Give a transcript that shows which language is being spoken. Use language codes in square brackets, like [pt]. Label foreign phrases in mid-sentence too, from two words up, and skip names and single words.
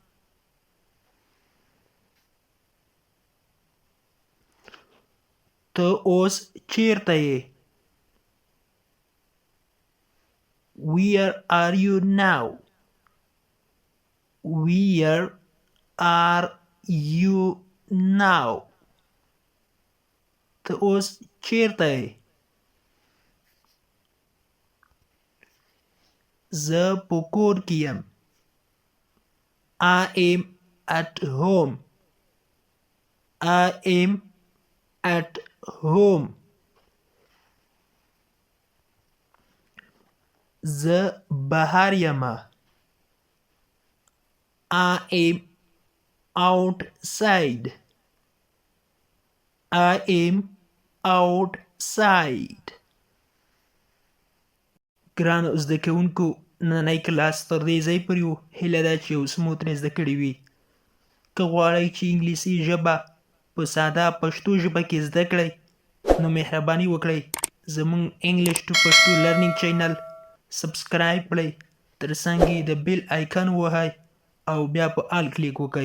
[ps] ته اوس چیرته یې؟ [en] Where are you now? Where are you now? [ps] ته اوس چیرته یې؟ زه په کور کې یم. [en] I am at home. I am at home. [ps] زه بهر یمه. [en] I am outside. I am outside. [ps] ګرانو زده کوونکو، نننی کلاس تر دې ځای پورې و. هیله ده چې اوس مو ترې زده کړي وي. که غواړئ چې انګلیسي ژبه په ساده پښتو ژبه کې زده کړئ، نو مهرباني وکړئ زموږ [en] English to Pashto learning channel [ps] سبسکرایب کړئ، تر څنګ یې د [en] bell icon [ps] ووهئ او بیا په [en] all click [ps] وکړئ.